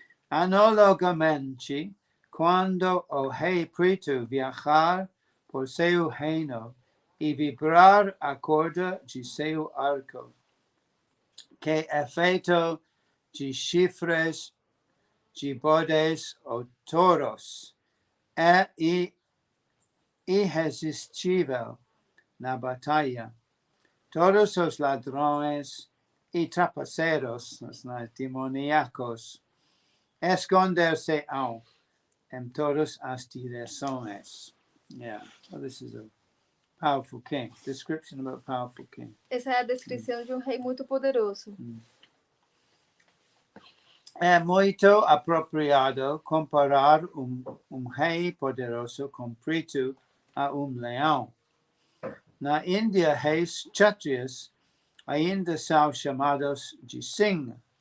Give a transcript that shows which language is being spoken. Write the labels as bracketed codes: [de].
[pt] Analogamente, quando o rei preto viajar por seu reino e vibrar a corda de seu arco, que é feito de chifres, de bodes ou touros, é irresistível na batalha. Todos os ladrões e trapaceiros, os demoníacos, esconder-se-ão em todas as direções. [en] Yeah, well, this is a powerful king. Description about a powerful king. [pt] Essa é a descrição de um rei muito poderoso. É muito apropriado comparar rei poderoso com preto a leão. Na Índia, reis kshatriyas ainda são chamados de Singh.